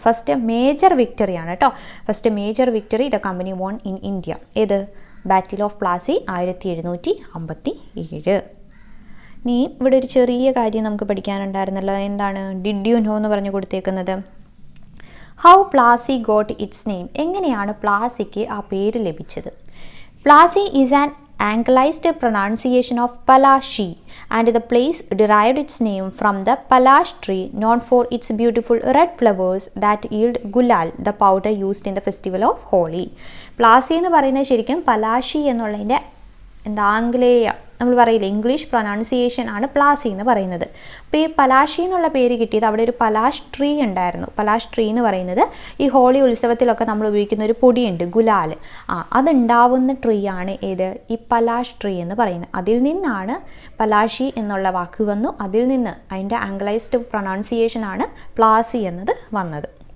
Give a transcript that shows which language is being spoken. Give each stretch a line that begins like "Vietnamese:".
English: First major വിക്ടറിയാണ് കേട്ടോ, first major victory the company won in India.
Malayalam: ഏത്?
English: Battle of Plassey 1757.
Malayalam: ഇനി ഇവിടെ ഒരു ചെറിയ കാര്യം നമുക്ക് പഠിക്കാനുണ്ടായിരുന്നല്ലോ, എന്താണ്, ഡിഡ് യു നോ എന്ന് പറഞ്ഞു കൊടുത്തേക്കുന്നത്.
English: how Plassey got its name,
Malayalam: എങ്ങനെയാണ് പ്ലാസിക്ക് ആ പേര് ലഭിച്ചത്?
English: Plassey is an Anglicized pronunciation of Palashi, and the place derived its name from the Palash tree, known for its beautiful red flowers that yield gulal, the powder used in the festival of Holi.
Malayalam: Plassey എന്ന് പറയുന്നത് ശരിക്കും പലാശി എന്നുള്ളതിൻ്റെ ആംഗലേയ നമ്മൾ പറയില്ലേ English pronunciation ആണ് പ്ലാസി എന്ന് പറയുന്നത്. അപ്പോൾ ഈ പലാശി എന്നുള്ള പേര് കിട്ടിയത് അവിടെ ഒരു പലാഷ് ട്രീ ഉണ്ടായിരുന്നു. പലാഷ് ട്രീ എന്ന് പറയുന്നത് ഈ ഹോളി ഉത്സവത്തിലൊക്കെ നമ്മൾ ഉപയോഗിക്കുന്ന ഒരു പൊടിയുണ്ട്, ഗുലാൽ. അതുണ്ടാവുന്ന ട്രീ ആണ് ഏത്, ഈ പലാഷ് ട്രീ എന്ന് പറയുന്നത്. അതിൽ നിന്നാണ് പലാശി എന്നുള്ള വാക്ക് വന്നു. അതിൽ നിന്ന് അതിൻ്റെ ആംഗ്ലൈസ്ഡ് പ്രൊനൗൺസിയേഷൻ ആണ് പ്ലാസി എന്നത് വന്നത്.